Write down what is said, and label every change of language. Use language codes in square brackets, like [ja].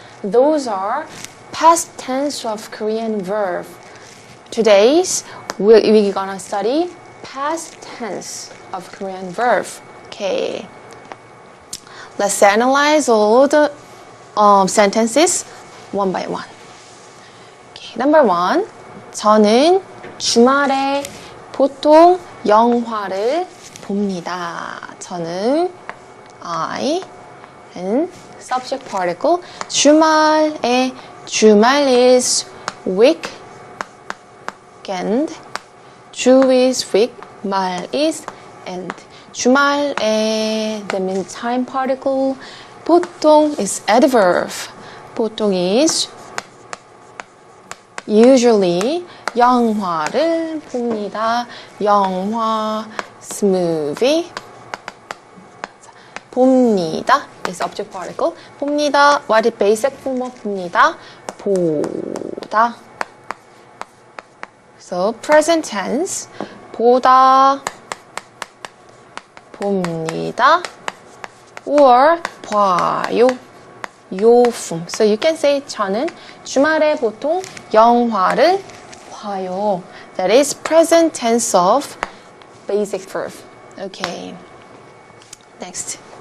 [en] Those are past tense of Korean verb. Today's we're gonna study past tense of Korean verb. Okay. Let's analyze all the sentences one by one. Okay. Number one. [ko] 저는 주말에 보통 영화를 봅니다. [en] 저는 I and subject particle 주말 is weekend. 주 is week, 말 is end. 주말에 that means time particle. 보통 is adverb. [ko] 보통 [en] is usually [ko] 영화를 봅니다. 영화 movie. [en] 봅니다 is object particle. [ko] 봅니다. [en] What is basic form of 봅니다? [ko] 보다. [en] So, present tense, [ko] 보다, 봅니다, [en] or [ko] 봐요, 요품. [en] So, you can say [ko] 저는 주말에 보통 영화를 봐요. [en] That is present tense of basic verb. Okay. Next.